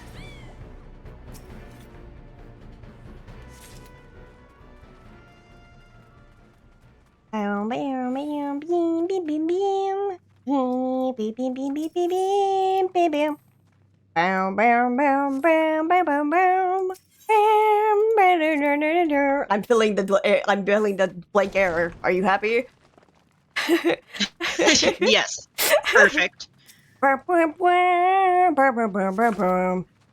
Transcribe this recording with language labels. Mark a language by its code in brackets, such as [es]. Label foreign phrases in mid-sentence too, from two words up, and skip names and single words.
[en] Bam, bam, bam, beam, beam, beam, beam. Beam, beam, beam, beam, beam, beam, beam, beam, beam. Bam, bam, bam, bam, bam, bam, bam. Bam, bam, da, da, da, da. I'm feeling the blank error. Are you happy? Yes. Perfect. Bam, bam, bam, bam, bam, bam, bam, bam.